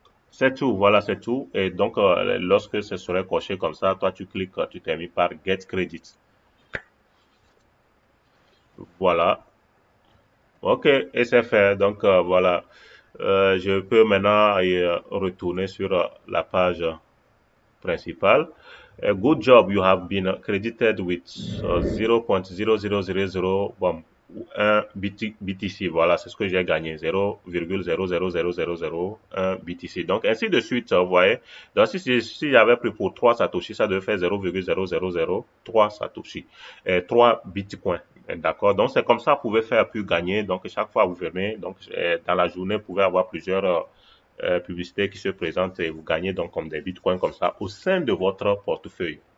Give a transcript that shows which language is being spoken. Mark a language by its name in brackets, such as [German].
[French] C'est tout, voilà, c'est tout. Et donc, lorsque ce serait coché comme ça, toi, tu cliques, tu termines par Get Credit. Voilà. OK, et c'est fait. Donc, voilà. Je peux maintenant retourner sur la page principale. [English] Good job, you have been credited with 0.0000 bon, 1 BTC. [French] Voilà, c'est ce que j'ai gagné, 0,000001 BTC. Donc, ainsi de suite, vous voyez. Donc, si j'avais pris pour 3 Satoshi, ça devait faire 0,0003 Satoshi, 3 Bitcoins. D'accord? Donc, c'est comme ça, vous pouvez faire plus gagner. Donc, chaque fois, vous venez, donc, dans la journée, vous pouvez avoir plusieurs publicités qui se présentent et vous gagnez donc comme des bitcoins comme ça au sein de votre portefeuille.